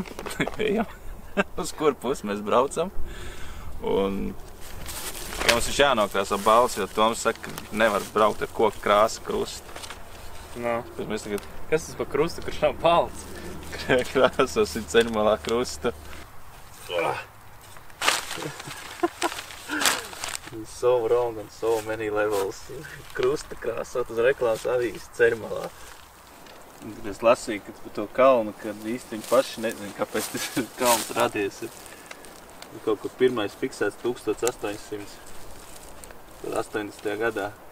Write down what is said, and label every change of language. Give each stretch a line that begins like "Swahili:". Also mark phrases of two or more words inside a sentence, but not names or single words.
Latvian: Uz kuru pusi mēs braucam. Un ja mums ir jānokrāso balts, jo Toms saka, ka nevar braukt ar koku krāsu krustu. No. Tad mēs tagad Kas tas par krustu, kurš nav balts? krāsosim ceļmalā krustu.
English: So wrong on so many levels.
Latvian: Krusta krāsot uz reklāmas avīzes ceļmalā. Es lasīju, ka par to kalnu, kad īsti viņi paši nezina, kāpēc tas kalns radies. Kaut kur pirmais fiksēts 1880. 80. gadā.